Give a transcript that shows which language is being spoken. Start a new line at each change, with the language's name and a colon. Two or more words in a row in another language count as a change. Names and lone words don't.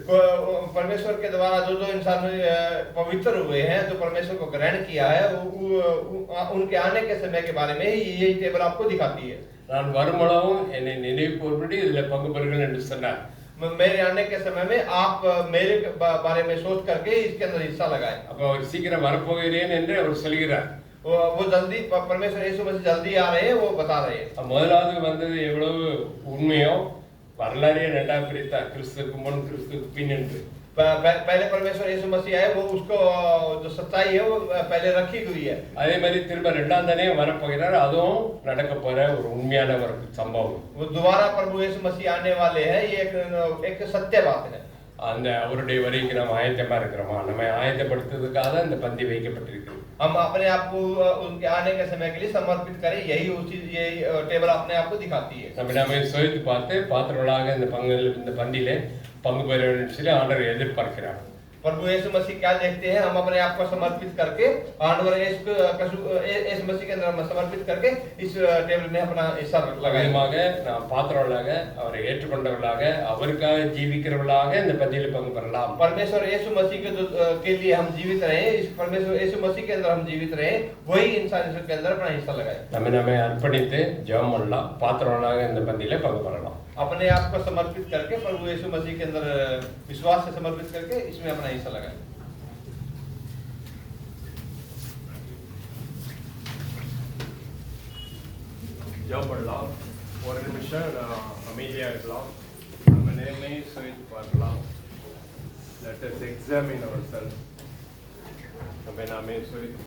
Hindi: परमेश्वर के द्वारा जो जो इंसान पवित्र हुए हैं, जो परमेश्वर को ग्रहण किया है, उनके आने के समय के बारे में यही टेबल आपको दिखाती है.
Tamil: நான் வருமளவும் என்னை நினைவு கூர்படி இதில் பங்கு பெறுங்கள் என்று சொன்னார்.
Hindi: मेरे आने के समय में आप मेरे बारे में सोच करके इसके अंदर हिस्सा लगाएं.
Tamil: அப்ப அவர் சீக்கிரம் வரப்போகிறேன் என்று அவர் சொல்கிறார்.
Hindi: वो जल्दी परमेश्वर यीशु मसीह जल्दी आ रहे हैं, वो बता रहे हैं.
Tamil: முதலாவது வந்தது எவ்வளவு உண்மையோ வரலாறே ரெண்டாக பிரித்தார், கிறிஸ்துவுக்கு முன் கிறிஸ்துவுக்கு பின் என்று.
Hindi: पहले परमेश्वर यीशु मसीह आए, वो उसको जो सच्चाई है वो पहले रखी हुई है.
Tamil: அதே மாதிரி திரும்ப ரெண்டாம் தானே வரப்போகிறார், அதுவும் நடக்க போற ஒரு உண்மையான ஒரு சம்பவம்.
Hindi: वो दोबारा प्रभु यीशु मसीह आने वाले हैं, ये एक सत्य बात है.
Tamil: அந்த அவருடைய வரைக்கு நாம் ஆயத்தமா இருக்கிறோமா? நம்ம ஆயத்தப்படுத்துறதுக்காக இந்த பந்தி வைக்கப்பட்டிருக்கு.
Hindi: हम अपने आप को उनके आने के समय के लिए समर्पित करें, यही उसी यही टेबल अपने आप को दिखाती है.
Tamil: நம்ம நாம சோதித்து பார்த்து பாத்திரங்களாக இந்த பந்தியிலே பங்கு பெற வேண்டும் சொல்லி ஆண்டவர் எதிர்பார்க்கிறார்.
Hindi: प्रभु यीशु मसीह क्या देखते हैं? हम अपने आप को समर्पित करके आंडवर यीशु मसीह के अंदर समर्पित करके इस टेबल में अपना हिस्सा लगाएं.
Tamil: நாம் பாத்திரங்களாக அவரை ஏற்றுக்கொண்டவர்களாக அவருக்காக ஜீவிக்கிறவர்களாக இந்த பந்தியில் பங்கு பெறலாம்.
Hindi: परमेश्वर यीशु मसीह के लिए हम जीवित रहे, इस परमेश्वर यीशु मसीह के अंदर हम जीवित रहे, वही इंसान के अंदर अपना हिस्सा लगाए.
Tamil: நம்ம அர்ப்பணித்து ஜெபம் பண்ணலாம், பாத்திரங்களாக இந்த பந்தியில பங்கு பெறலாம்.
Hindi: अपने आप को समर्पित करके प्रभु यीशु मसीह के अंदर विश्वास से समर्पित करके इसमें अपना हिस्सा लगाएं.
Tamil: ஜெபம் பண்ணலாம். ஒரு நிமிஷம் அமைதியாக இருக்கலாம். நம்ம நேர்மை சோதித்து பார்க்கலாம்.
English: Let us examine ourselves.
Tamil: நம்ம நாமே சோதித்து